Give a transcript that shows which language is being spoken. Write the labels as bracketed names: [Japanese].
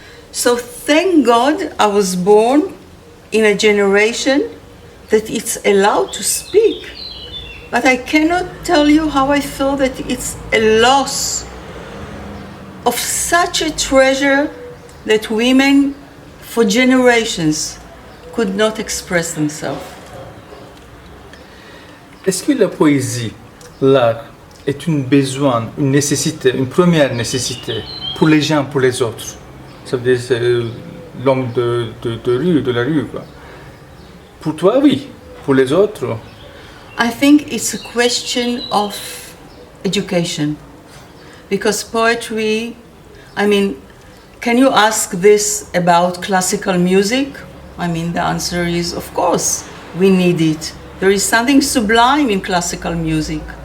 [English] So thank God I was born in a generation that it's allowed to speak. But I cannot tell you how I feel that it's a loss of such a treasure that women for generations could not express themselves. [French] Est-ce que la poésie, l'art, est une besoin, une nécessité, une première nécessité pour les gens, pour les autres? Ça veut dire c'est l'homme de rue, de la rue, quoi. Pour toi, oui. Pour les autres? [English] I think it's a question of education. Because poetry, I mean, can you ask this about classical music? I mean, the answer is, of course, we need it. There is something sublime in classical music.